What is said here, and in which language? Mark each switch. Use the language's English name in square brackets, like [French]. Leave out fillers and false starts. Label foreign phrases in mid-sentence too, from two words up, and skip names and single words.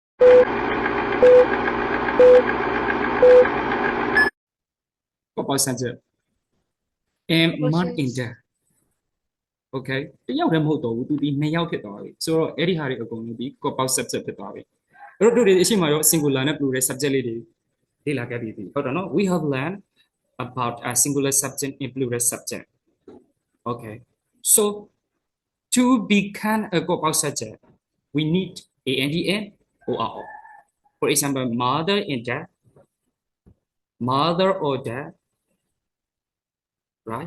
[English] Purple subject. And man in there. Okay. [Burmese] တယောက်တည်းမဟုတ်တော့ဘူးသူဒီနှစ်ယောက်ဖြစ်သွားပြီဆိုတော့အဲ့ဒီဟာတွေအကုန်လုံးဒီ [English] purple subject [Burmese] ဖြစ်သွားပြီအဲ့တော့တို့တွေအရှိမရော singular နဲ့ [English] plural subject [Burmese] လေးတွေလေ့လာခဲ့ပြီးပြီဟုတ်တယ်နော် [English] we have learned about a singular subject and plural subject. Okay. So to become a purple subject we need and or. For example, mother and dad, mother or dad, right?